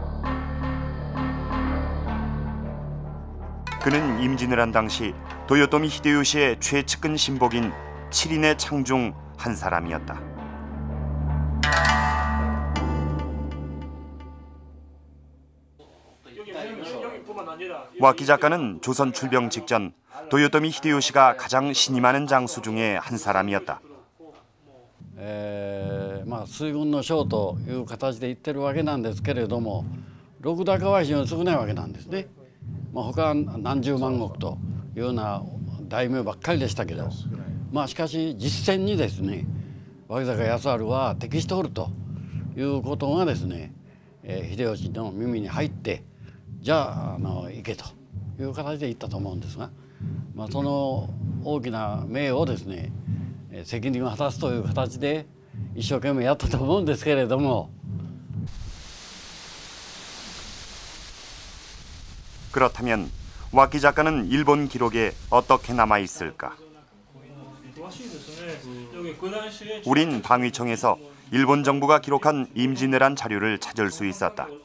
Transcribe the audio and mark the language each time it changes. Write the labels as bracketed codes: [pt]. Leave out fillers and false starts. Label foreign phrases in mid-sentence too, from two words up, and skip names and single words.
[ko] 그는 임진왜란 당시 도요토미 히데요시의 최측근 신복인 7인의 창 중 한 사람이었다. 와키자카는 조선 출병 직전 도요토미 히데요시가 가장 신임하는 장수 중에 한 사람이었다. [ja] 水軍の将という形で言ってるわけなんですけれども、禄高は非常に少ないわけなんですね。他は何十万石というような大名ばっかりでしたけど、しかし実戦にですね、脇坂康晴は適しておるということがですね、秀吉の耳に入って、じゃあ行けという形で言ったと思うんですが、その大きな命をですね、責任を果たすという形で一生懸命やったと思うんですけれども。 [ko] 그렇다면 와키자카는 일본 기록에 어떻게 남아 있을까? 우린 방위청에서 일본 정부가 기록한 임진왜란 자료를 찾을 수 있었다.